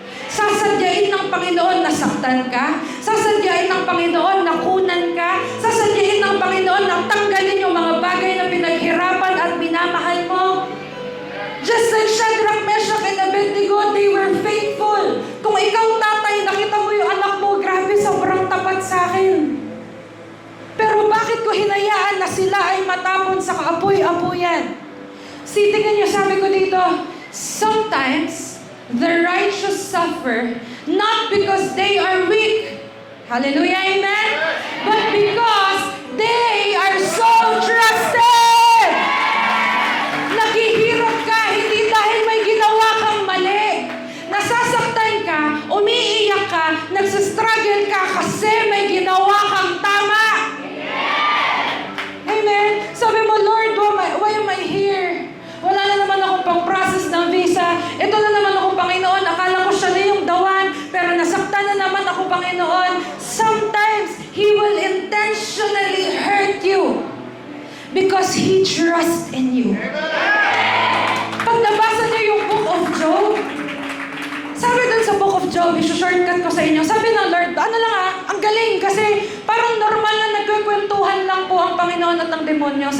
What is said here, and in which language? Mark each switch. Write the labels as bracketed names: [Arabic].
[Filipino] Sasadyain ng Panginoon na saktan ka. Sasadyain ng Panginoon na kunan ka. Sasadyain ng Panginoon na tanggalin yung mga bagay na pinaghirapan at minamahal mo. [English] Just like Shadrach, Meshach, and Abednego, they were faithful. [Filipino] Kung ikaw, tatay, nakita mo yung anak mo, grabe, sobrang tapat sa akin. Pero bakit ko hinayaan na sila ay matapon sa kaapoy-apoyan? Tingnan niyo, sabi ko dito, [English] sometimes, the righteous suffer not because they are weak. Hallelujah, amen? But because they are so trusted. [Filipino] Naghihirap ka, hindi dahil may ginawa kang mali. Nasasaktan ka, umiiyak ka, nagsastruggle ka kasi may ginawa kang tama. Amen? Sabi mo, [English] Lord, why am I here? [Filipino] Wala na naman akong pang-process ng visa. Ito na naman ako, Panginoon. Akala ko siya na yung dawan, pero nasaktan na naman ako, Panginoon. [English] Sometimes, He will intentionally hurt you because He trusts in you. [Filipino] Pag nabasa niyo yung Book of Job, sabi dun sa Book of Job, i-shortcut ko sa inyo, sabi ng Lord, ang galing kasi parang normal na nagkukwentuhan lang po ang Panginoon at ang demonyo.